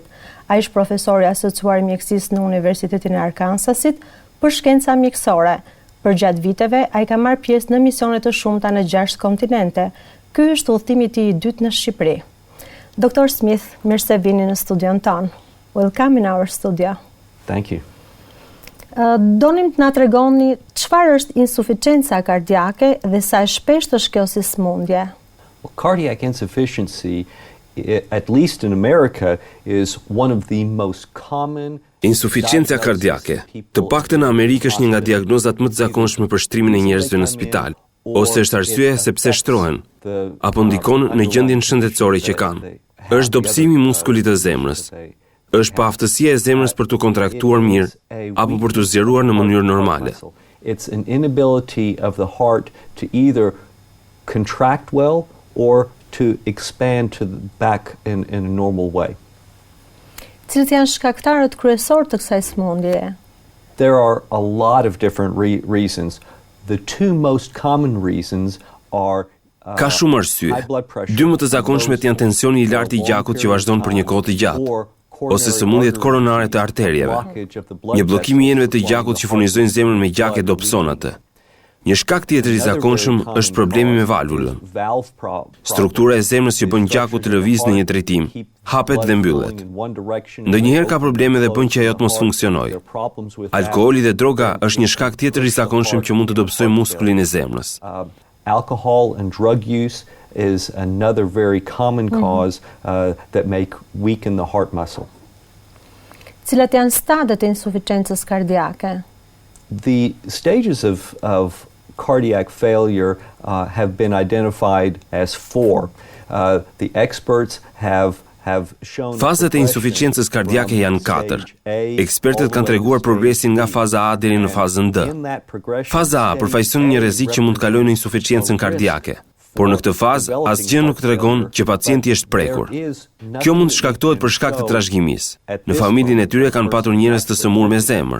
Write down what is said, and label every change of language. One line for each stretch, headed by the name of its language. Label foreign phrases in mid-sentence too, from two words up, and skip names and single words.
Albanian: Ai është profesor i asociuar i mjekësisë në Universitetin e Arkansasit për shkenca mjekësore. Për gjatë viteve, ai ka marrë pjesë në misione të shumta në 6 kontinente. Ky është udhëtimi i tij i dytë në Shqipëri. Dr. Smith, mirë se vini në studion ton.
English: Welcome in our studio. Thank you.
Albanian: Donim të na tregoni çfarë është insuficienca kardiake dhe sa e shpeshtë është kjo si sëmundje.
English: Well, cardiac insufficiency, at least in America, is one of the most common.
Albanian: Insuficienca kardiake, të paktën në Amerikë është një nga diagnozat më të zakonshme për shtrimin e njerëzve në spital, ose është arsye sepse shtrohen, apo ndikon në gjendjen shëndetësore që kanë. Është dobësimi i muskulit të zemrës. Është paaftësia e zemrës për të kontraktuar mirë apo për të zgjeruar në mënyrë normale.
English: It's an inability of the heart to either contract well or to expand to the back in a normal way.
Albanian: Cilët janë shkaktarët kryesorë të kësaj sëmundjeje?
English: There are a lot of different reasons. The two most common reasons are
Albanian: Ka shumë arsye. Dy më të zakonshmet janë tensioni i lartë i gjakut që vazhdon për një kohë të gjatë, ose sëmundjet koronare të arterieve. Një bllokim i enëve të gjakut që furnizojnë zemrën me gjak e dobëson atë. Një shkak tjetër i zakonshëm është problemi me valvulën. Struktura e zemrës që bën gjakut të lëvizë në një drejtim, hapet dhe mbyllet. Ndonjëherë ka probleme dhe bën që ajo të mos funksionojë. Alkooli dhe droga është një shkak tjetër i zakonshëm që mund të dobësojë muskulin e zemrës.
English: Alcohol and drug use is another very common cause that make weaken the heart muscle.
Albanian: Cilat janë stadet e insufficiencës kardiake?
English: The stages of cardiac failure have been identified as 4. The experts have shown
Albanian: Fazat e insufficiencës kardiake janë 4. Ekspertët kanë treguar progresin nga faza A deri në fazën D. Faza A përfaqëson një rrezik që mund të kalojë në insuficiencën kardiake. Por në këtë fazë, asgjë nuk tregon që pacienti është prekur. Kjo mund të shkaktohet për shkak të trashëgimisë. Në familjen e tyre kanë patur njerëz të sëmurë me zemër.